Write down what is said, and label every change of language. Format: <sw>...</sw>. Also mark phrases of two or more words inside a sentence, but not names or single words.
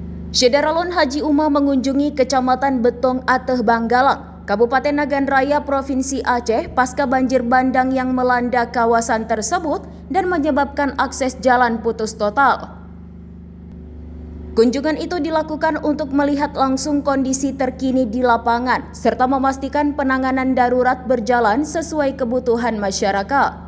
<id>Syederalun Haji Umah mengunjungi Kecamatan Betong Ateh Banggalang, Kabupaten Nagan Raya, Provinsi Aceh pasca banjir bandang yang melanda kawasan tersebut dan menyebabkan akses jalan putus total. Kunjungan itu dilakukan untuk melihat langsung kondisi terkini di lapangan serta memastikan penanganan darurat berjalan sesuai kebutuhan masyarakat.</id>